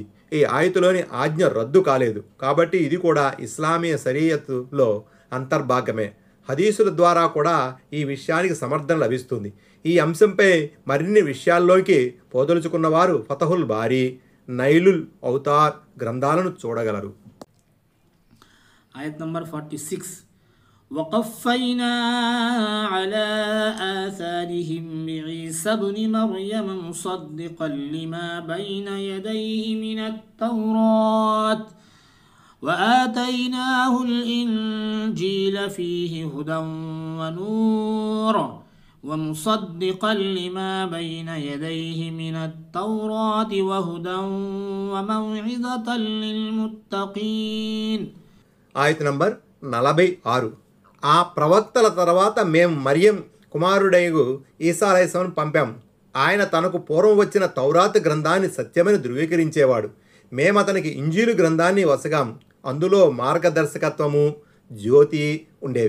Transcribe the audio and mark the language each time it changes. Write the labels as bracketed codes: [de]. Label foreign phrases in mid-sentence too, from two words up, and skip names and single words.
[te] ఈ ఆయతులోని ఆజ్ఞ రద్దు కాలేదు కాబట్టి ఇది కూడా ఇస్లామీయ శరీయతులో అంతర్భాగమే. హదీసుల ద్వారా కూడా ఈ విషయానికి సమర్థన లభిస్తుంది. ఈ అంశంపై మరిన్ని విషయాల్లోకి పోదలుచుకున్న వారు ఫతహుల్ బారీ, నైలుల్ ఔతార్ గ్రంథాలను చూడగలరు. ఆయత్ నంబర్ 46. [ar] وقفينا على آثارهم بعيسى ابن مريم مصدقا لما بين يديه من التوراة وآتيناه الإنجيل فيه هدى ونور ومصدقا لما بين يديه من التوراة وهدى وموعظة للمتقين. [te] ఆయత్ నంబర్ 46. ఆ ప్రవక్తల తర్వాత మేము మరియం కుమారుడైగు ఈసా అలైహిస్సలాంను పంపాం. ఆయన తనకు పూర్వం వచ్చిన తౌరాత్ గ్రంథాన్ని సత్యమని ధృవీకరించేవాడు. మేము అతనికి ఇంజీలు గ్రంథాన్ని వసగాం. అందులో మార్గదర్శకత్వము, జ్యోతి ఉండేవి.